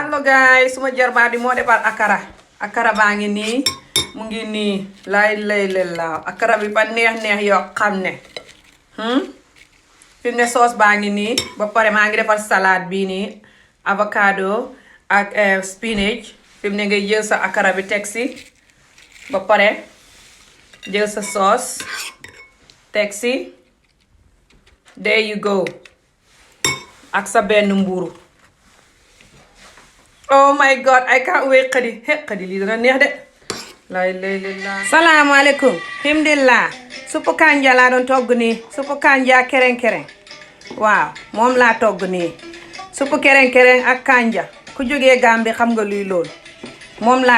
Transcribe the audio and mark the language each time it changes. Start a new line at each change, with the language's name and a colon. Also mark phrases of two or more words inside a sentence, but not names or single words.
Wolof: allo guys suma jarbaat bi moo defar akara baa ngi nii mu ngi nii lay la akara bi ba neex yoo xam ne fi mu ne sauce baa ngi nii ba pare maa ngi defar salade bii nii avocado ak spinach fi mu ne ngay jël sa akara bi teg si ba pare jël sa sauce teg si
English: there you go
Wolof: ak sa benn mburu
English: oh my god I can't wait
Wolof: xadi lii dana neex de lay salaamaaleykum himdillah suppu kanja laa doon togg nii suppu kanja kereng waaw moom laa togg nii suppu kereng ak kanja ku jógee Gambie xam nga luy lool moom laa